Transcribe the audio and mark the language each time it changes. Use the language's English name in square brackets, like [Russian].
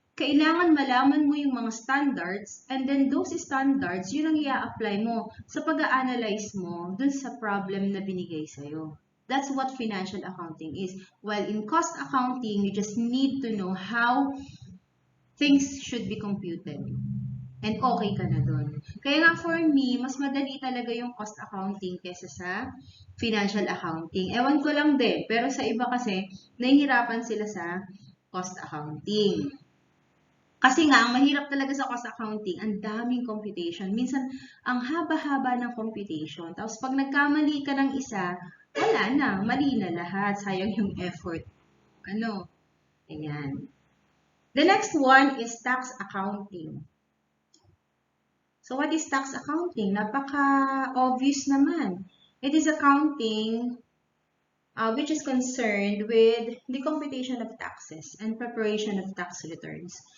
[Filipino] Kailangan malaman mo yung mga standards [English] and then those standards, [Filipino] yun ang i-apply mo sa pag-a-analyze mo dun sa problem na binigay sa'yo. [English] That's what financial accounting is. While in cost accounting, you just need to know how things should be computed. [Filipino] And okay ka na dun. Kaya nga [English] for me, [Filipino] mas madali talaga yung cost accounting kesa sa financial accounting. Ewan ko lang din. Pero sa iba kasi, nahihirapan sila sa cost accounting. Kasi nga, ang mahirap talaga sa cost accounting, ang daming computation. Minsan, ang haba-haba ng computation. Tapos pag nagkamali ka ng isa, wala na. Mali na lahat. Sayang yung effort. Ano? Ayan. [English] The next one is tax accounting. So, what is tax accounting? [Filipino] Napaka-obvious naman. [English] It is accounting which is concerned with the computation of taxes and preparation of tax returns.